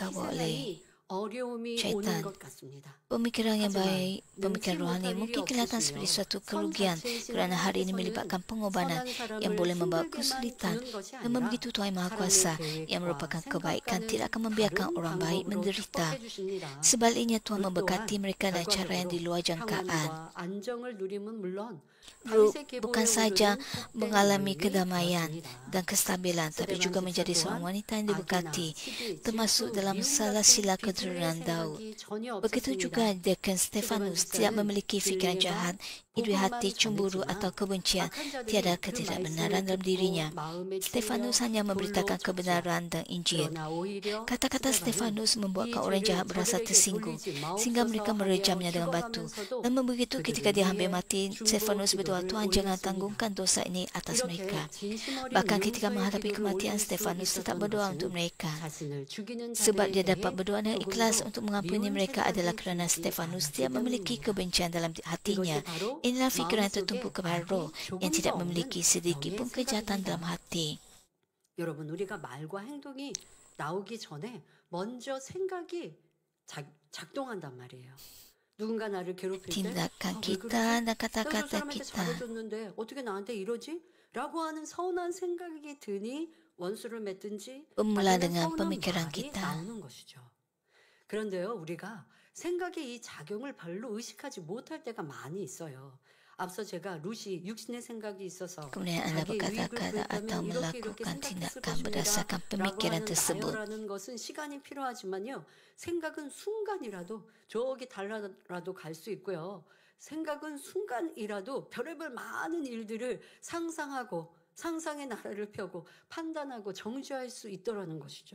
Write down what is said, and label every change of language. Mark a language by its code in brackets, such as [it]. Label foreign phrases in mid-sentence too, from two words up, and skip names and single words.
[ms] dikawal oleh [ko] 희생하니 어려움이 [ms] syaitan. [ko] 오는 것 같습니다. [ms] Pemikiran yang [ko] 하지만 [ms] baik, pemikiran [ko] 능치 [ms] rohani [ko] 못할 일이 [ms] mungkin kelihatan [ko] 없으시며 [ms] seperti suatu [ko] 선 [ms] kerugian [ko] 자체이신 [ms] kerana hari ini [ko] 하나님께서는 [ms] melibatkan pengorbanan [ko] 선한 saram을 [ms] yang boleh membawa [ko] 힘들게만 [ms] kesulitan. [ko] 주는 것이 [ms] Namun [ko] 아니라 [ms] begitu Tuhan Maha [ko] 사람의 [ms] Kuasa yang [ko] 계획과 [ms] merupakan kebaikan [ko] 생각과는 [ms] tidak akan membiarkan [ko] 다른 [ms] orang baik [ko] 방법으로 [ms] menderita. [ko] 축복해 주십니다. [ms] Sebaliknya Tuhan [ko] 룻 [ms] memberkati [ko] 또한 [ms] mereka dengan cara yang di luar jangkaan. [ko] 평안과 안정을 누림은 물론 [ms] Ruth [ko] 다윗의 [ms] bukan [ko] 계보에 [ms] saja [ko] 오르는 복된 [ms] mengalami [ko] 여인이 [ms] kedamaian [ko] 되었습니다. [ms] dan kestabilan, tapi [ko] 스데반 [ms] juga menjadi [ko] 집사 [ms] seorang [ko] 또한 [ms] wanita yang [ko] 악이나 [ms] diberkati, [ko] 시기, [ms] termasuk [ko] 질투, [ms] dalam [ko] 미움 [ms] salah [ko] 같은 [ms] sila [ko] 비질의 [ms] keturunan Daud. [ko] 생각이 전혀 [ms] Begitu juga [ko] 없었습니다. [ms] Deacon Stephanus tidak memiliki fikiran jahat, iri hati, cemburu atau kebencian. Tiada ketidakbenaran dalam dirinya. Stefanus hanya memberitakan kebenaran dan Injil. Kata-kata Stefanus membuatkan orang jahat berasa tersinggung, sehingga mereka merejamnya dengan batu. Namun begitu ketika dia hampir mati, Stefanus berdoa, Tuhan jangan tanggungkan dosa ini atas mereka. Bahkan ketika menghadapi kematian, Stefanus tetap berdoa untuk mereka. Sebab dia dapat berdoa dengan ikhlas untuk mengampuni mereka adalah kerana Stefanus tidak memiliki kebencian dalam hatinya. Inilah fikiran yang tertumpu kepada roh yang tidak memiliki sedikit pun kejahatan dalam hati. [ko] 여러분, 우리가 말과 행동이 나오기 전에 먼저 생각이 작동한단 말이에요. 누군가 나를 괴롭힐 때 [ms] Tindakan [ko] 왜 [ms] kita [ko] 그러지? [ms] dan kata-kata [ko] 저 사람한테 [ms] kita [ko] 잘해줬는데 어떻게 나한테 이러지? 라고 하는 서운한 생각이 드니 원수를 맺든지 [ms] bermula [ko] 아니면 [ms] dengan [ko] 서운한 [ms] pemikiran [ko] 말이 [ms] kita. [ko] 나오는 것이죠. 그런데요, 우리가 생각의 이 작용을 별로 의식하지 못할 때가 많이 있어요. 앞서 제가 루시 육신의 생각이 있어서 [ms] Kemudian Anda [ko] 자기 유익을 [ms] berkata-kata atau [ko] 구했다면 이렇게 [ms] melakukan [ko] 생각했을 [ms] tindakan [ko] 것입니다. [ms] berdasarkan [ko] 라고 [ms] pemikiran [ko] 하는 [ms] tersebut. [ko] 나열하는 것은 시간이 필요하지만요. 생각은 순간이라도 저기 달라라도 갈 수 있고요. 생각은 순간이라도 별의별 많은 일들을 상상하고 상상의 나라를 펴고 판단하고 정죄할 수 있더라는 것이죠.